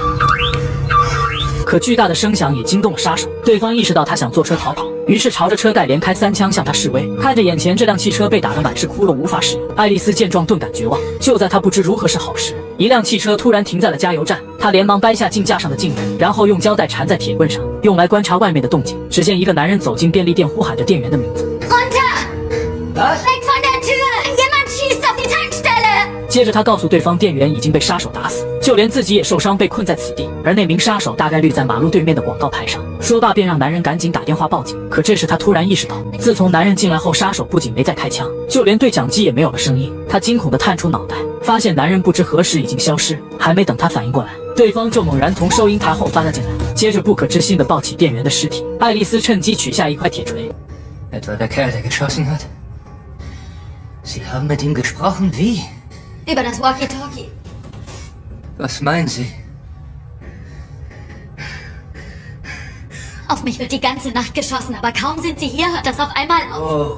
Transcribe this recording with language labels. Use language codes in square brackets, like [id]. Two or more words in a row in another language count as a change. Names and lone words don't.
[zh] 可巨大的声响也惊动了杀手，对方意识到他想坐车逃跑，于是朝着车盖连开3枪向他示威。看着眼前这辆汽车被打得满是窟窿，无法使用，爱丽丝见状顿感绝望。就在她不知如何是好时，一辆汽车突然停在了加油站，她连忙掰下镜架上的镜子，然后用胶带缠在铁棍上，用来观察外面的动静。只见一个男人走进便利店，呼喊着店员的名字。 [de] Runter! Weg von der Tür! Jemand schießt auf die Tankstelle! [zh] 接着他告诉对方店员已经被杀手打死，就连自己也受伤被困在此地，而那名杀手大概率在马路对面的广告牌上。说罢便让男人赶紧打电话报警，可这时他突然意识到，自从男人进来后，杀手不仅没再开枪，就连对讲机也没有了声音。他惊恐地探出脑袋，发现男人不知何时已经消失，还没等他反应过来，对方就猛然从收银台后翻了进来，接着不可置信地抱起店员的尸体。爱丽丝趁机取下一块铁锤。 [de] Etwa der Kerl, der geschossen hat? Sie haben mit ihm gesprochen? Wie? Über das Walkie-Talkie. Was meinen Sie? Auf mich wird die ganze Nacht geschossen, aber kaum sind Sie hier, hört das auf einmal auf.